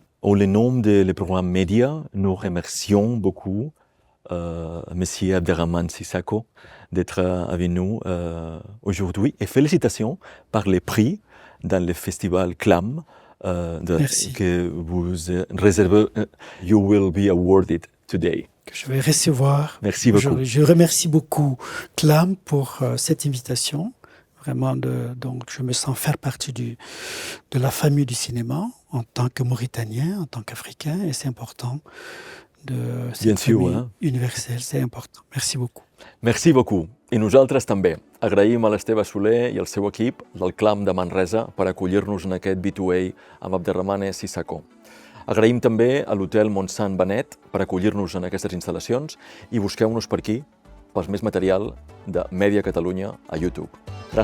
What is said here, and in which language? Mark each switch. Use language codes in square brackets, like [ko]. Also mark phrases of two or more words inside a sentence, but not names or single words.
[fr] Au nom du programme Média, nous remercions beaucoup M. Abderrahmane Sissako d'être avec nous aujourd'hui et félicitations par les prix dans le festival CLAM que vous réservez. [en] You will be awarded today. [fr] Que je vais recevoir. Merci beaucoup. Je remercie beaucoup CLAM pour cette invitation. Vraiment, donc je me sens faire partie de la famille du cinéma en tant que Mauritanien, en tant qu'Africain, et c'est important de cette famille universelle, c'est important. Merci beaucoup. Merci beaucoup. [ca] I nosaltres també. Agraïm a l'Esteve Soler i al seu equip del CLAM de Manresa per acollir-nos en aquest B2A amb Abderrahmane Sissako. Agraïm també a l'Hotel Montsant Benet per acollir-nos en aquestes instal·lacions i busqueu-nos per aquí pels més material de Mèdia Catalunya a YouTube.